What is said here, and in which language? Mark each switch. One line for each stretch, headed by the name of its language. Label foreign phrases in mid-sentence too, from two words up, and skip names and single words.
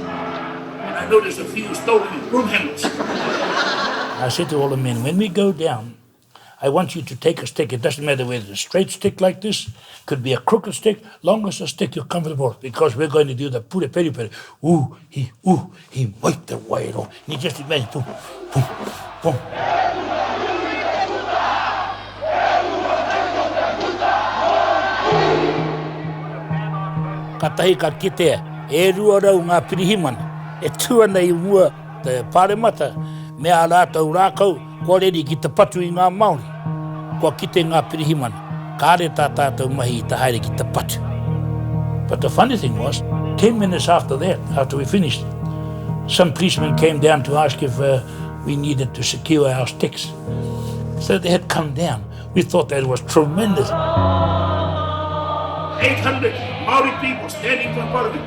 English: And I noticed a few stolen broom handles. I said to all the men, when we go down, I want you to take a stick. It doesn't matter whether it's a straight stick like this, could be a crooked stick, long as a stick you're comfortable, because we're going to do the pure peri. He wiped the way off. And you just imagine, boom, boom, boom.
Māori: Ka tahi ka kitea, e rua rau ngā pirihimana, e tua nei mua te pāremata, mea rātou rākau, kua reri ki te patu I ngā Māori, kua kite ngā pirihimana, ka are tā tātou mahi I te haere ki te patu.
English: But the funny thing was, 10 minutes after that, after we finished, some policemen came down to ask if we needed to secure our sticks. So they had come down. We thought that was tremendous. 800 Māori people standing in front of it.